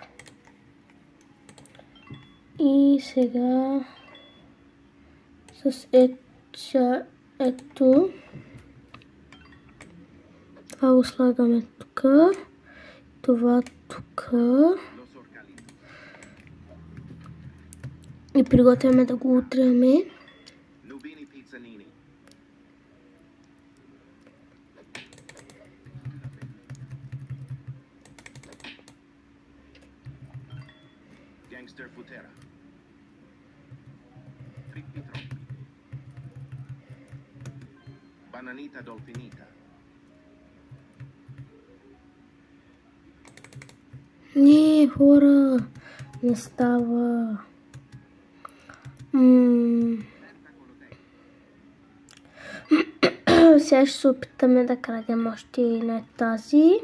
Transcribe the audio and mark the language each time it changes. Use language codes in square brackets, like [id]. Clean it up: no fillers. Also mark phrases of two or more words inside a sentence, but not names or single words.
[bg] И сега с ето това го слагаме тук. Това тук. И приготвяме да го утреме. Nubini Pizzanini. Gangster Futera. Trippi troppi. Bananita dolfinita. Не, хора, не става. Сега ще се опитаме да крадем още на тази.